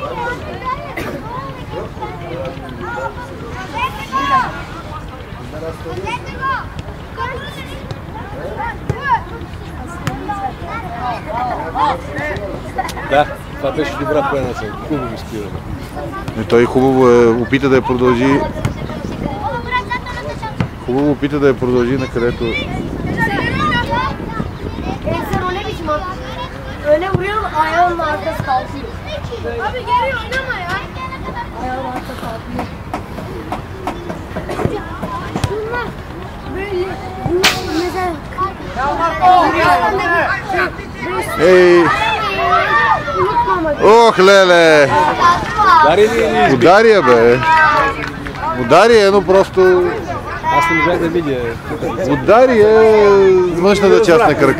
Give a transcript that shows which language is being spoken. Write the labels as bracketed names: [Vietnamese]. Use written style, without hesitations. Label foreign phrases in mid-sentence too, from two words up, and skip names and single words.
[Bulgarian] Да, това беше добра пренасенка. Хубаво спираме. И той хубаво е, опита да я продължи. Хубаво опита да я продължи на където... [Turkish] Sen öyle biçim at. Öyle vuruyorum ayağının arkası kalkıyor. Abi geri oynama ya. Ayağının arkası kalkıyor. Şunlar böyle mesela [Bulgarian] Ей! Ох, леле! Удари я, бе! Удари я, но просто... Аз не можах да видя. Удари я външната част на крака.